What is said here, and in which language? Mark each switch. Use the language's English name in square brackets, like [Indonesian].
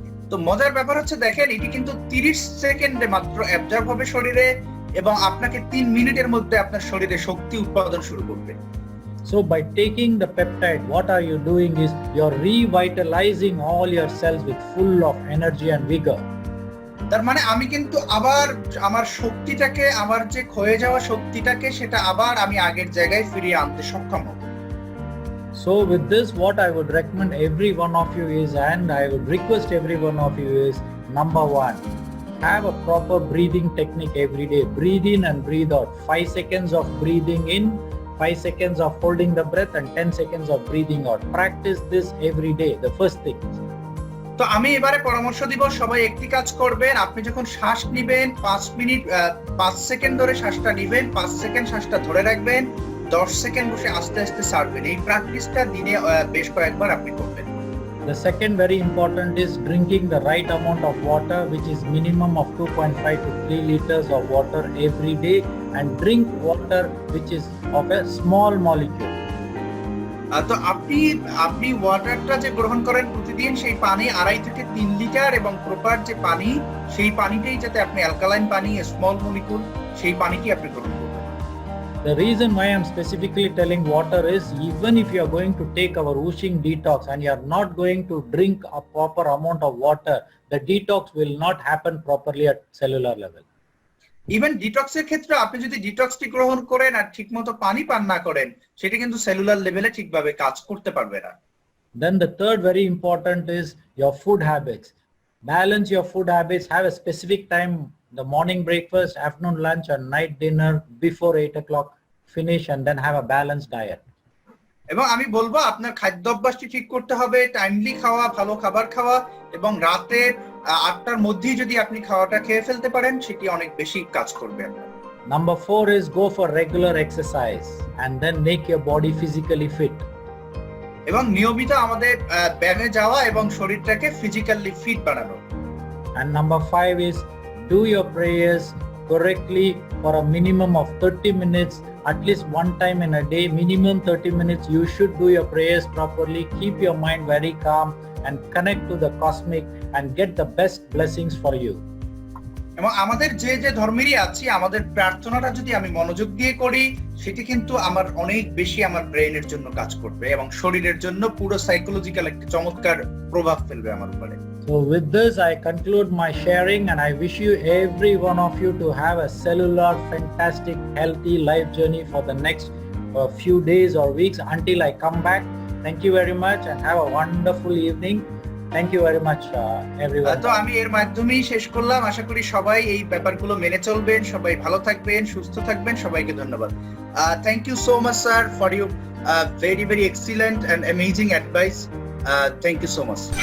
[Bangla] তো মজার ব্যাপার হচ্ছে দেখেন, এটি কিন্তু 30 সেকেন্ডে মাত্র অ্যাবজর্ব হবে শরীরে এবং আপনাকে 3 মিনিটের মধ্যে আপনার শরীরে শক্তি উৎপাদন শুরু করবে। [English] So by taking the peptide, what are you doing is you're revitalizing all your cells with full of energy and vigor. [Bangla] তার মানে আমি কিন্তু আবার আমার শক্তিটাকে, আমার যে ক্ষয়ে যাওয়া শক্তিটাকে, সেটা আবার আমি আগের জায়গায় ফিরিয়ে আনতে সক্ষম হব। [English] So with this, what I would recommend every one of you is, and I would request every one of you is, number one, have a proper breathing technique every day. Breathe in and breathe out. 5 seconds of breathing in, 5 seconds of holding the breath, and 10 seconds of breathing out. Practice this every day, the first thing. [Bangla] তো আমি এবারে পরামর্শ দিব, সবাই একটি কাজ করবেন, আপনি যখন শ্বাস নিবেন 5 সেকেন্ড ধরে শ্বাসটা নিবেন, 5 সেকেন্ড শ্বাসটা ধরে রাখবেন, 10 সেকেন্ড বসে আস্তে আস্তে ছাড়বেন। এই প্র্যাকটিসটা দিনে বেশ কয়েকবার আপনি করবেন। [English] The second very important is drinking the right amount of water, which is minimum of 2.5 to 3 liters of water every day, and drink water which is of a small molecule. [Bangla] তো আপনি ওয়াটারটা যে গ্রহণ করেন প্রতিদিন, সেই পানি 2.5 থেকে 3 লিটার, এবং প্রপার যে পানি, সেই পানিটাই যাতে আপনি অ্যালকালাইন পানি, স্মল মলিকুল, সেই পানিটি আপনি গ্রহণ করবেন। [English] The reason why I'm specifically telling water is, even if you are going to take our whooshing detox and you are not going to drink a proper amount of water, the detox will not happen properly at cellular level. [Bangla] Even ডিটক্সের ক্ষেত্রে আপনি যদি ডিটক্সটি গ্রহণ করেন আর ঠিকমতো পানি পান না করেন, সেটা কিন্তু সেলুলার লেভেলে ঠিকভাবে কাজ করতে পারবে না। [English] Then the third very important is your food habits. Balance your food habits. Have a specific time, the morning breakfast, afternoon lunch, and night dinner before 8 o'clock. Finish and then have a balanced diet. [Bangla] এবং আমি বলবো আপনার খাদ্য অভ্যাসটি ঠিক করতে হবে, timely খাওয়া, ভালো খাবার খাওয়া, এবং রাতে 8টার মধ্যেই যদি আপনি খাওয়াটা খেয়ে ফেলতে পারেন, সেটি অনেক বেশি কাজ করবে। [English] Number 4 is go for regular exercise and then make your body physically fit. [Bangla] এবং নিয়মিত আমাদের ব্যায়ামে যাওয়া এবং শরীরটাকে ফিজিক্যালি ফিট বানানো। [English] And number 5 is do your prayers, correctly for a minimum of 30 minutes, at least one time in a day, minimum 30 minutes, you should do your prayers properly. Keep your mind very calm and connect to the cosmic and get the best blessings for you. [Bangla] এবং আমাদের যে যে ধর্মেরই আছি, আমাদের প্রার্থনাটা যদি আমি মনোযোগ দিয়ে করি, সেটি কিন্তু আমার অনেক বেশি আমার ব্রেইনের জন্য কাজ করবে এবং শরীরের জন্য পুরো সাইকোলজিক্যাল একটা চমৎকার প্রভাব ফেলবে আমার উপরে। [English] So with this, I conclude my sharing, and I wish you, every one of you, to have a cellular, fantastic, healthy life journey for the next few days or weeks until I come back. Thank you very much and have a wonderful evening. Thank you very much, everyone. [Bangla] তো আমি এর মাধ্যমেই শেষ করলাম। আশা করি সবাই এই ব্যাপারগুলো মেনে চলবেন, সবাই ভালো থাকবেন, সুস্থ থাকবেন। সবাইকে ধন্যবাদ। [English] Thank you so much, sir, for your very, very excellent and amazing advice. Thank you so much.